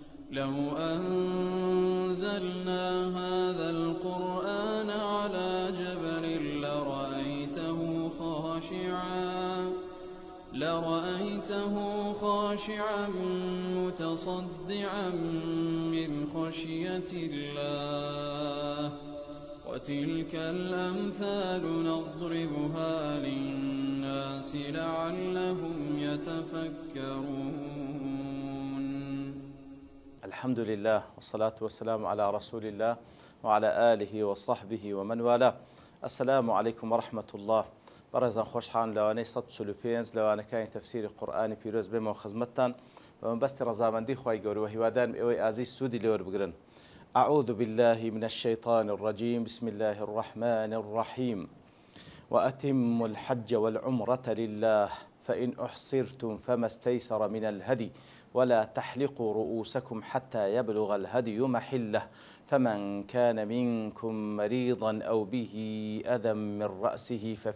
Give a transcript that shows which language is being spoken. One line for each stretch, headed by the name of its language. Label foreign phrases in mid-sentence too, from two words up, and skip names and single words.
Arabic: لو أنزلنا هذا القرآن على جبل لرأيته خاشعا متصدعا من خشية الله وتلك الأمثال نضربها للناس لعلهم يتفكرون. الحمد لله والصلاة والسلام على رسول الله وعلى آله وصحبه ومن والاه. السلام عليكم ورحمة الله.
Central Kurdish: بەڕێزان خۆشحان لەوانەی 145 لەوانەکانی تەفسیری قورئانی پیرۆز بێمەوە خزمەتتان بە مەبەستی ڕەزامەندی خوای گەورە و هیوادارم ئێوەی ئازیز سوودی لێوە بگرن.
Arabic: أعوذ بالله من الشيطان الرجيم بسم الله الرحمن الرحيم وأتموا الحج والعمرة لله فإن أحصرتم فما استيسر من الهدي ولا تحلقوا رؤوسكم حتى يبلغ الهدي محله فمن كان منكم مريضا أو به أذى من رأسه